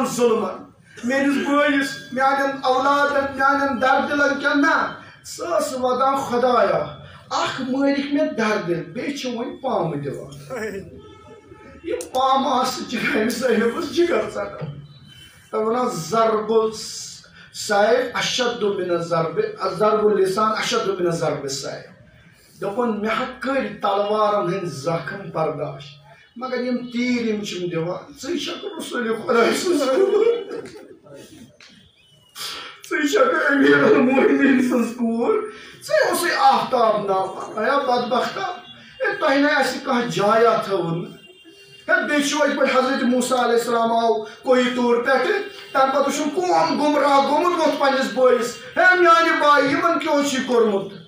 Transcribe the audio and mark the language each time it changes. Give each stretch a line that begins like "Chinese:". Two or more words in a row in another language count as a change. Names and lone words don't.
Kashmiri: ظلمن میانس بٲیس میانن اولادن میانن دردلن کیا نا سوس ودان خدایا اخ مالک مےٚ دردل بیٚیہِ چھِ وۄنۍ پامہٕ دِوان یہِ پامہٕ آسہٕ جِگرِ صٲحبس جِگر ژٹان تَوے وَنان
Arabic: ضرب السیف اشد من ضرب اللسان اشد من ضرب السیف
Kashmiri: دوٚپُن مےٚ ہا کٔرۍ تلوارن ہٕنٛدۍ زخم برداش مگر یِم تیٖر یِم چھِم دِوان ژٕے چھکھ رسول خۄداے سٕنٛز کوٗر ژٕے چھکھ أمیٖر المومنیٖن سٕنٛز کوٗر ژٕے اوسُے آفتاب ناوان ایا بدبختا تۄہہِ نے اَسہِ کانٛہہ جایا تھٲوٕن بیٚیہِ چھُ یِتھ پٲٹھۍ حضرت موسیٰ
Arabic: علیہ السلام
Kashmiri: آو کوی طور پٮ۪ٹھٕ تَمہِ پَتہٕ چھُم قوم گُمراہ گوٚمُت ووٚتھ پنٛنِس بٲیِس ہے میٛانہِ باے یِمن کیٛاہ چھُے کوٚرمُت